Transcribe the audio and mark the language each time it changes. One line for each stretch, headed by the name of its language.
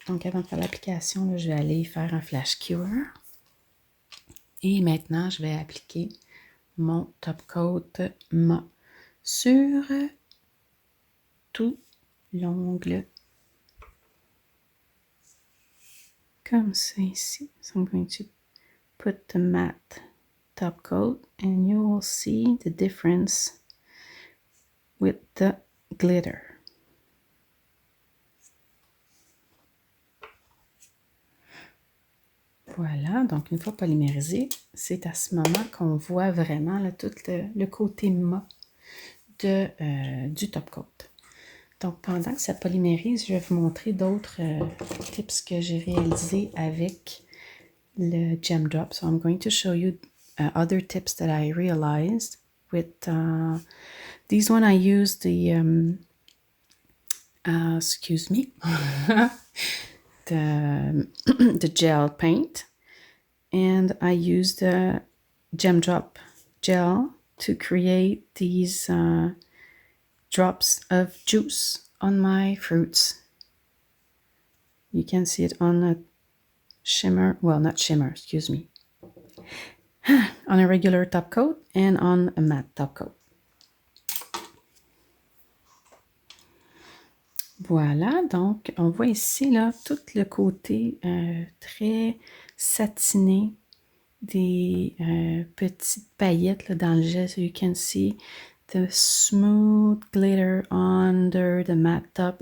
French: Donc, avant de faire l'application, je vais aller faire un flash cure. Et maintenant, je vais appliquer mon top coat mat sur tout l'ongle. Comme ça ici.
English: So I'm going to put the matte top coat and you will see the difference with the glitter.
French: Voilà, donc une fois polymérisé, c'est à ce moment qu'on voit vraiment là, tout le côté mat du top coat. Donc pendant que ça polymérise, je vais vous montrer d'autres tips que j'ai réalisés avec le gem drop.
English: So I'm going to show you other tips that I realized with these one. I used the excuse me, the gel paint, and I used the gem drop gel to create these drops of juice on my fruits. You can see it on a shimmer, well, not shimmer, excuse me, on a regular top coat and on a matte top coat.
French: Voilà, donc on voit ici là tout le côté très satiné des petites paillettes là, dans le gel.
English: So you can see the smooth glitter under the matte top.